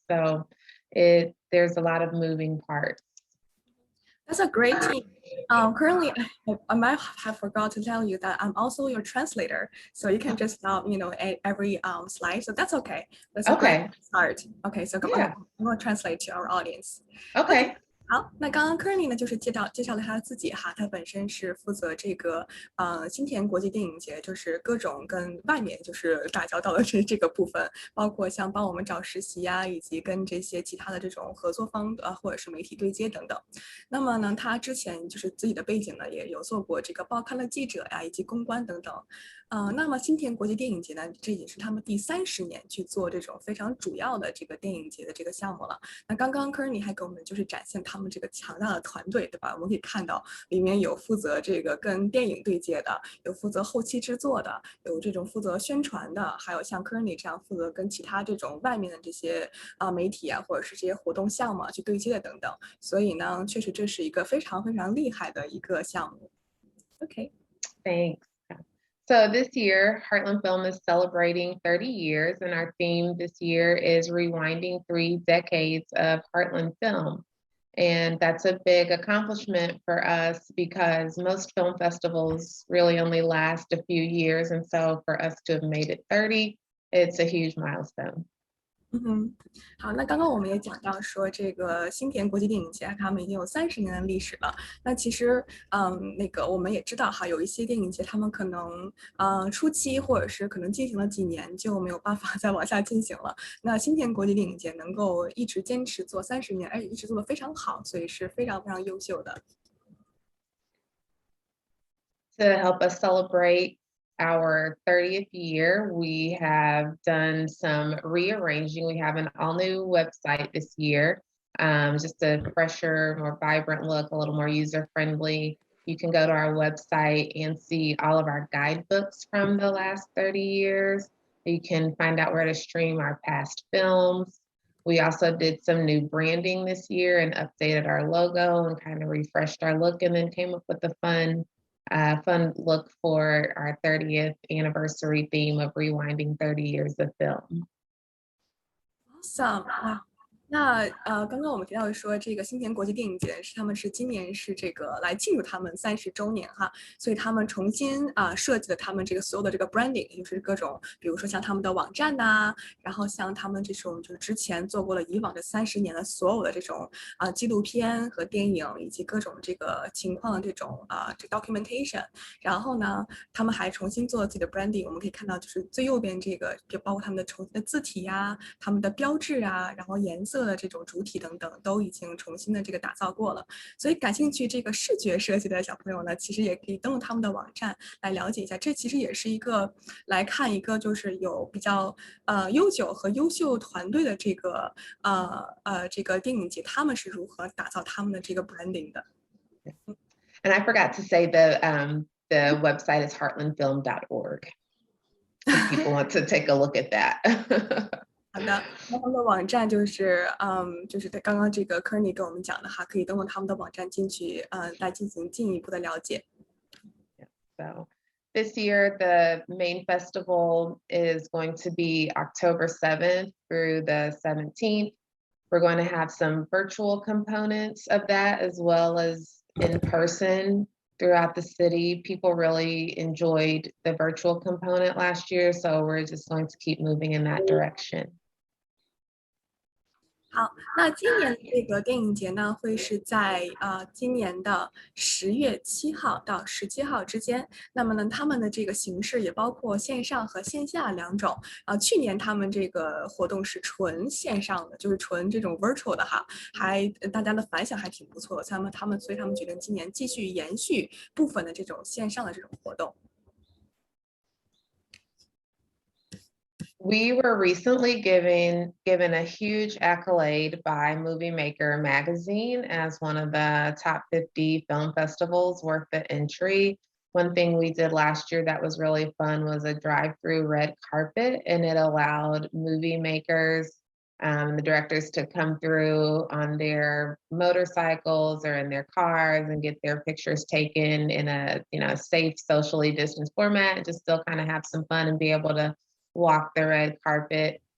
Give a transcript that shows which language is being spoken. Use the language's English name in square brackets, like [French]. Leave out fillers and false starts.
[English] So there's a lot of moving parts. That's a great team. Currently, I might have forgot to tell you that I'm also your translator. So you can just every slide. So that's okay. That's a great start. Okay, so I'm going to translate to our audience. Okay. [Chinese] 好，那刚刚 Kearney 呢，就是介绍了他自己哈，他本身是负责这个新田国际电影节，就是各种跟外面就是打交道的这个部分，包括像帮我们找实习呀，以及跟这些其他的这种合作方或者是媒体对接等等。那么呢，他之前就是自己的背景呢，也有做过这个报刊的记者呀，以及公关等等。那么新田国际电影节呢，这也是他们第30年去做这种非常主要的这个电影节的这个项目了。那刚刚 Kearney 还给我们就是展现他们这个强大的团队，对吧？我们可以看到里面有负责这个跟电影对接的，有负责后期制作的，有这种负责宣传的，还有像 Kearney 这样负责跟其他这种外面的这些媒体啊，或者是这些活动项目去对接的等等。所以呢，确实这是一个非常非常厉害的一个项目。 [English] Okay. Thanks. So this year, Heartland Film is celebrating 30 years, and our theme this year is rewinding 3 decades of Heartland film. And that's a big accomplishment for us because most film festivals really only last a few years. And so for us to have made it 30, it's a huge milestone. [Chinese] 好，那刚刚我们也讲到说，这个新田国际电影节他们已经有30年的历史了。那其实，我们也知道哈，有一些电影节他们可能初期或者是可能进行了几年就没有办法再往下进行了。那新田国际电影节能够一直坚持做30年，而且一直做得非常好，所以是非常非常优秀的。 [English] To help us celebrate our 30th year, we have done some rearranging. We have an all-new website this year, just a fresher, more vibrant look, a little more user-friendly. You can go to our website and see all of our guidebooks from the last 30 years. You can find out where to stream our past films. We also did some new branding this year and updated our logo and kind of refreshed our look, and then came up with a fun look for our 30th anniversary theme of rewinding 30 years of film. Awesome. Wow. [Chinese] 那刚刚我们提到说，这个新田国际电影节他们是今年是这个来庆祝他们30周年哈，所以他们重新设计了他们这个所有的这个 branding， 也就是各种，比如说像他们的网站呐，然后像他们这种就是之前做过了以往的30年的所有的这种纪录片和电影，以及各种这个情况的这种这 documentation， 然后呢，他们还重新做了自己的 branding， 我们可以看到就是最右边这个，就包括他们的重新的字体呀，他们的标志啊，然后颜色的这种主体等等都已经重新的这个打造过了，所以感兴趣这个视觉设计的小朋友呢，其实也可以登录他们的网站来了解一下。这其实也是一个来看一个就是有比较悠久和优秀团队的这个这个电影节，他们是如何打造他们的这个 branding 的。 [English] And I forgot to say the the website is heartlandfilm.org if people want to take a look at that. [Chinese] 好的，那他们的网站就是就是他刚刚这个 Kearney 跟我们讲的哈，可以登录他们的网站进去来进行进一步的了解。 [English] So this year, the main festival is going to be October 7th through the 17th. We're going to have some virtual components of that as well as in person throughout the city. People really enjoyed the virtual component last year, so we're just going to keep moving in that direction. [Chinese] 好，那今年的这个电影节呢，会是在今年的10月7号到17号之间。那么呢，他们的这个形式也包括线上和线下两种。去年他们这个活动是纯线上的，就是纯这种 virtual 的哈，大家的反响还挺不错的。所以他们决定今年继续延续部分的这种线上的这种活动。 [English] We were recently given a huge accolade by Movie Maker magazine as one of the top 50 film festivals worth the entry. One thing we did last year that was really fun was a drive-through red carpet, and it allowed movie makers, the directors, to come through on their motorcycles or in their cars and get their pictures taken in a safe, socially distanced format, and just still kind of have some fun and be able to walk the red carpet.